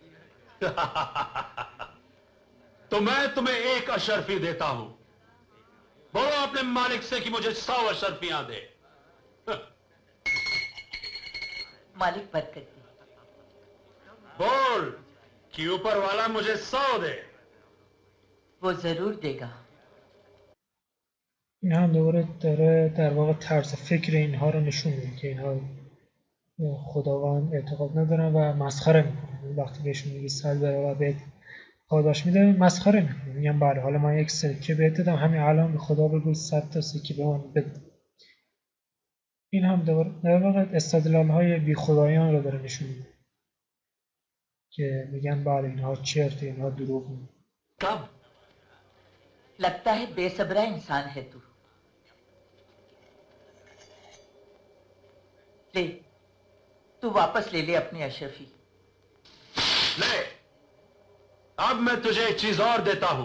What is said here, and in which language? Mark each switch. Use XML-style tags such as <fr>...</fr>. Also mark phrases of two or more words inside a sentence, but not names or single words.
<hi>तो मैं तुम्हें एक अशर्फी देता हूं। बोलो अपने मालिक से कि मुझे 100 अशर्फियां दे। मालिक बरकत दे। बोल कि ऊपर वाला मुझे 100 दे। वो जरूर देगा।</hi> <fa>این هم دوباره داره در واقع طرز فکر اینها رو نشون میده که اینها خداوند اعتقاد ندارن و مسخره میکنن. وقتی بهشون میگه 100 برابر بهت پاداش میده، مسخره میکنن. میگن بله حالا من یک سکه بهت دادم، همین الان به خدا بگو 100 تا سکه به من بده. این هم در واقع استدلال های بی خدایان رو داره نشون میده که میگن بله اینها چرته، اینها دروغ میگن.</fa> <hi>कब? लगता है बेसब्रा इंसान है तू। ले, तू वापस ले ले अपनी अशरफी। ले, अब मैं तुझे एक चीज और देता हूं।</hi>